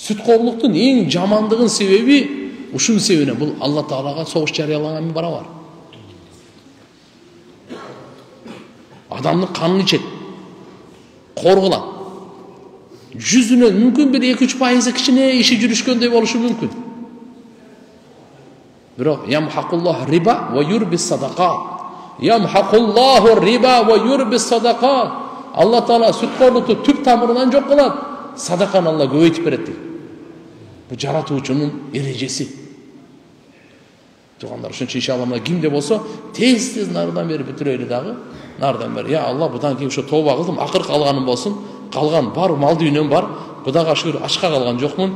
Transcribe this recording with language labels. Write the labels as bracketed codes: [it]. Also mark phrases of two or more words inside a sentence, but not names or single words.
[ky] Сүткорлуктун эң жамандыгын себеби ушунун себебинен бул Алла Таалага согуш жарыялаган менен барабар. Адамдын канын ичет, коргулат. Жүзүнөн мүмкүн бир 2-3% кичине иши жүрүшкөндөй болушу мүмкүн. [ar] Бирок يمحق الله الربا ويربي الصدقات. يمحق الله الربا ويربي الصدقات. [ky] Алла Таала сүткорлукту түп тамырынан жок кылат. Садаканы Алла көбөйтүп берет дейт. Бул жаратуучунун эрежеси. Тугандар, ошон үчүн иншалла мына кимде болсо тез нардан бери бүтүрөйлү дагы. Нардан бери, я Алла, будан кийин ушу тооба кылдым, акыр калганым болсун. Калган бар, мал дүйнөм бар. Кудайга шүгүр, ачка калган жокмун.